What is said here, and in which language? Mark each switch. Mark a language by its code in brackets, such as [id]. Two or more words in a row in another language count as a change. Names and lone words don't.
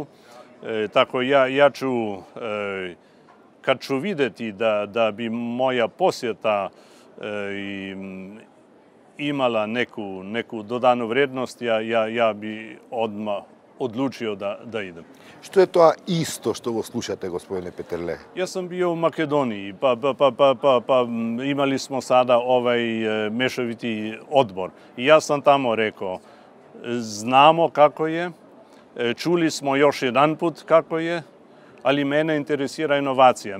[hr] Tako ja ću, kad ću vidjeti da bi moja posjeta imala neku dodanu vrednost, ja bi odmah odlučio da idem. [mk] Што е тоа исто што го слушате, господине Петерле? [sr] Ja sam bio u Makedoniji, pa imali smo sada ovaj mešoviti odbor. I ja sam tamo rekao, znamo kako je, čuli smo još jedan put kako je, ali mene interesira inovacija.